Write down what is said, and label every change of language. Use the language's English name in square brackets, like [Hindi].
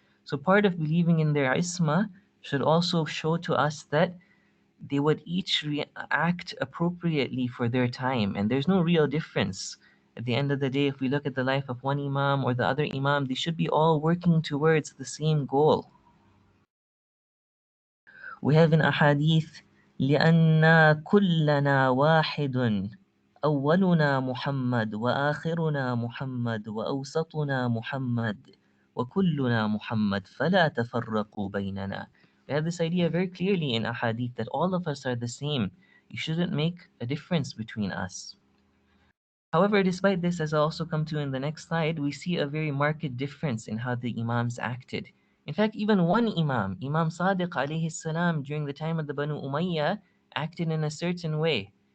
[English] So part of believing in their isma should also show to us that they would each act appropriately for their time, and there's no real difference. At the end of the day, if we look at the life of one Imam or the other Imam, they should be all working towards the same goal. We have in ahadith, [Arabic] لأن كلنا واحد أولنا محمد وآخرنا محمد وأوسطنا محمد وكلنا محمد فلا تفرقوا بيننا. [English] We have this idea very clearly in ahadith that all of us are the same. You shouldn't make a difference between us. However, despite this, as I'll also come to in the next slide, we see a very marked difference in how the Imams acted. In fact, even one Imam, Imam Sadiq alayhi salam, during the time of the Banu Umayyah, acted in a certain way.